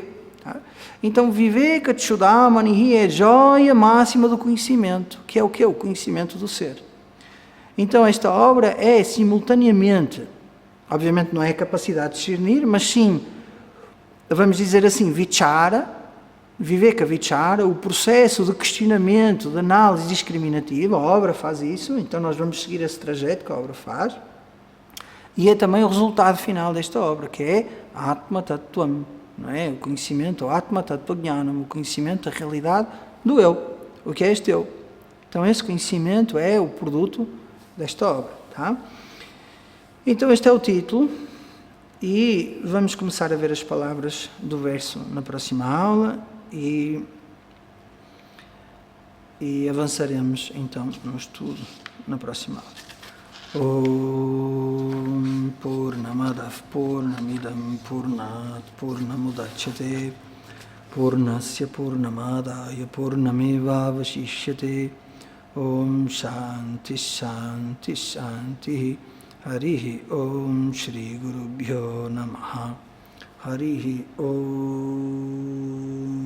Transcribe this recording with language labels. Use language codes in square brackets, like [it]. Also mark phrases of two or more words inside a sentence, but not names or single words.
[pt] Tá? Então, Viveka Chudamanihi é a joia máxima do conhecimento, que é o que? O conhecimento do ser. Então, esta obra é simultaneamente, obviamente não é a capacidade de discernir, mas sim, vamos dizer assim, [sa] vichara, viveka vichara, [pt] o processo de questionamento, de análise discriminativa, a obra faz isso, então nós vamos seguir esse trajeto que a obra faz, e é também o resultado final desta obra, que é [sa] Atma Tattvam, [pt] não é? O conhecimento, o [sa] Atma Tattva Jnanam, [pt] o conhecimento da realidade do eu, o que é este eu. Então esse conhecimento é o produto desta obra, tá? Então este é o título e vamos começar a ver as palavras do verso na próxima aula e avançaremos então no estudo na próxima aula. [sa] Om Purnamadav Purnamidam Purnat Purnamudachyate Purnasya Purnamadaya Purnameva Vashishyate Om Shanti Shanti Shanti Harihi Om Shri Gurubhyo Namaha Harihi Om